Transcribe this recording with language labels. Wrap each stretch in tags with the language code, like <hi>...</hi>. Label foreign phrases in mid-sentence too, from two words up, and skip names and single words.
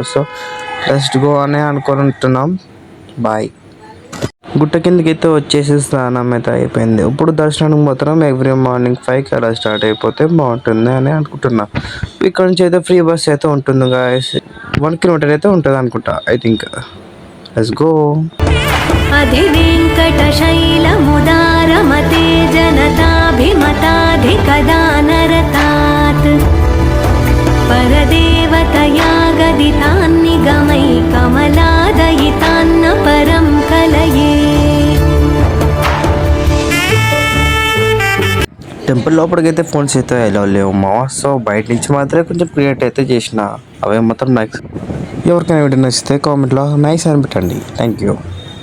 <en>so just go</en> <te>అనే అనుకుంటున్నాం. బాయ్. గుట్ట కిందకి అయితే వచ్చేసి స్నానం అయితే అయిపోయింది. ఇప్పుడు దర్శనానికి మాత్రం</te> <en>every morning</en> <te>5కి అలా స్టార్ట్ అయిపోతే బాగుంటుంది అని అనుకుంటున్నా. ఇక్కడ నుంచి అయితే</te> <en>free bus</en> <te>అయితే ఉంటుంది గాయస్. 1 kilometer అయితే ఉంటుంది అనుకుంటా,</te> <en>I think. Let's go.</en> <sa>अधिवेङ्कटशैलमुदारमते जनताभिमताधिकदानरतात् परदेवतया गदितान्निगमै कमलादयितान्न परं कलये.</sa> <te>టెంపుల్ లోపలికి అయితే ఫోన్స్ అయితే ఎలా లేవు మా. సో బయట నుంచి మాత్రమే కొంచెం క్రియేట్ అయితే చేసిన. అవే మొత్తం నైస్. ఎవరికైనా వీడియో నచ్చితే కామెంట్లో నైస్ అని పెట్టండి.</te> <en>Thank you.</en>